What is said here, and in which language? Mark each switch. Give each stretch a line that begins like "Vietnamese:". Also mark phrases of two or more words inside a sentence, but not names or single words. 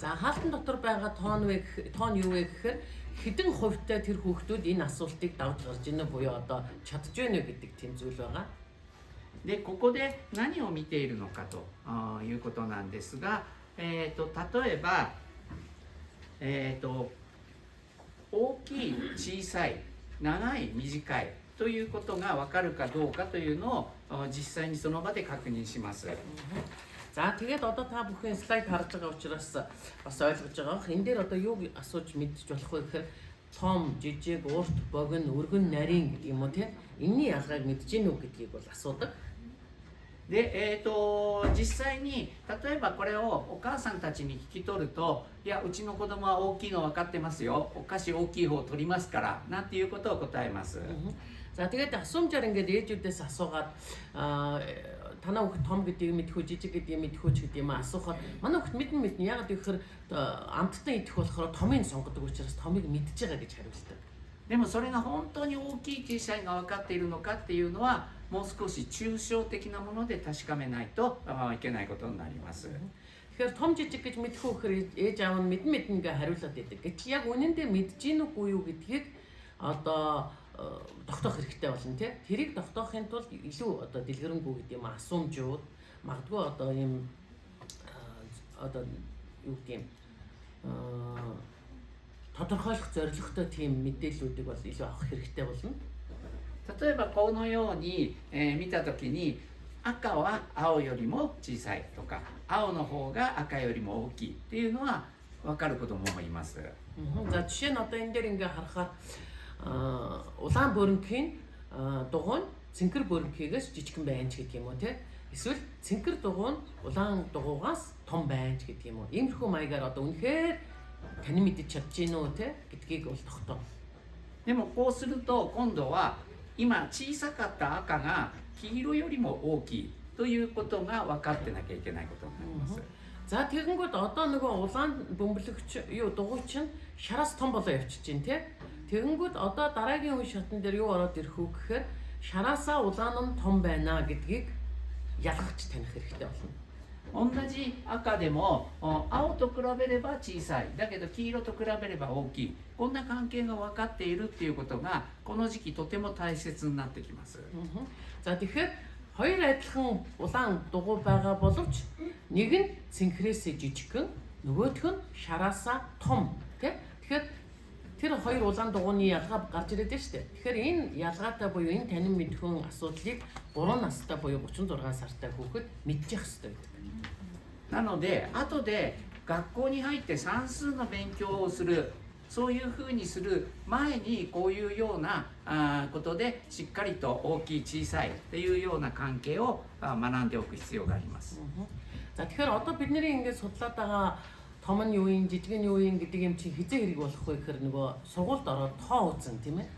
Mongolian: За хаалтан дотор байгаа тоон юу вэ гэхээр хэдэн хувьтай тэр хүүхдүүд энэ асуултыг давж гарч ийнэ буюу одоо чадж байна уу гэдэг тийм зүйл байгаа.
Japanese: でここで何を見ているのかということなんですが、例えば、大きい小さい長い短いということが分かるかどうかというのを実際にその場で確認します。
Mongolian: За тэгээд одоо та бүхэн слайд харж байгаа учраас бас ойлгож байгаа. Энэ дээр одоо юу асууж мэдчих болох вэ гэхээр том, жижиг, урт, богино, өргөн, нарийн гэдэг юм уу тийм энэний ялгааг мэдэж гэнэ үү гэдгийг бол асуудаг.
Japanese: で、実際に例えばこれをお母さんたちに聞き取ると、いやうちの子供は大きいの分かってますよ、お菓子大きい方取りますからなんていうことを答えます。
Mongolian: За тэгээд асуумжаар ингээд ээжүүдээс асуугаад танаа хүүхд том гэдгийг мэдхүү жижиг гэдгийг мэдхүү ч гэдэг юм асуухаар манай хүүхд мэднэ яагаад гэхээр амттан идэх болохоор томыг сонгодог учраас томыг мэдж байгаа гэж хариулдаг.
Japanese: でもそれが本当に大きい小さいが分かっているのかっていうのはもう少し抽象的なもので確かめないといけないことになります。
Mongolian: Тэгэхээр том жижиг гэж мэдхүү гэхээр ээж аав нь мэднэ ингээ хариулаад байдаг. Гэтэл яг үнэндээ мэдж гин үгүй юу гэдгийг одоо тогтоох хэрэгтэй болно тий. Тэрийг тогтоохын тулд илүү одоо дэлгэрэнгүй гэдэг юм асуумжууд магадгүй одоо ийм одоо юу гэдэг юм тодорхойлох зорилготой тийм мэдээллүүдийг бол илүү авах хэрэгтэй болно.
Japanese: 例えばこのように、見たときに赤は青よりも小さいとか青の方が赤よりも大きいっていうのは分かる子どももいます。
Mongolian: За жишээ нь одоо энэ дээр ингээ харахаар улаан бөрөнгийн дугуй нь цэнхэр бөрөнхийгээс жижигхэн байна ч гэдэг юм уу тий. Эсвэл цэнхэр дугуй нь улаан дугуйгаас том байна ч гэдэг юм уу. Иймэрхүү маягаар одоо үнэхээр тань мэдэж чадж гин үү тий гэдгийг бол тогтоо.
Japanese: でもこうすると今度は今小さかった赤が黄色よりも大きいということが分かってなきゃいけないことになります。
Mongolian: За тэгэнгүүт одоо нөгөө улаан бөмбөлөгч юу дугуйч нь шараас том болоо явчихж байна тий. Тэгэнгүүт одоо дараагийн үе шатн дээр юу ороод ирэх үү гэхээр шараасаа улаан нь том байна гэдгийг ялгаж таних хэрэгтэй болно.
Japanese: 同じ赤でも青と比べれば小さいだけど黄色と比べれば大きいこんな関係が分かっているっていうことがこの時期とても大切になってきます。
Mongolian: За тэгэхээр хоёр адилхан улаан дугуй байгаа боловч нэг нь цэнхрээсээ жижигхэн нөгөөх нь шараасаа том тий. Тэгэхээр тэр хоёр улаан дугуйны ялгаа гарч ирээд байна шүү дээ. Тэгэхээр энэ ялгаатай буюу энэ танин мэдхүүн асуудлыг 3 настай буюу 36 сартай хүүхэд мэдчих ёстой гэдэг.
Japanese: なので後で学校に入って算数の勉強をするそういうふうにする前にこういうようなことでしっかりと大きい小さいっていうような関係を学んでおく必要があります。
Mongolian: За тэгэхээр одоо бидний ингээд судлаад байгаа том нь юу юм жижиг нь юу юм гэдэг юм чи хизээ хэрэг болох вэ гэхээр нөгөө сургуульд ороод тоо үзэн тийм ээ.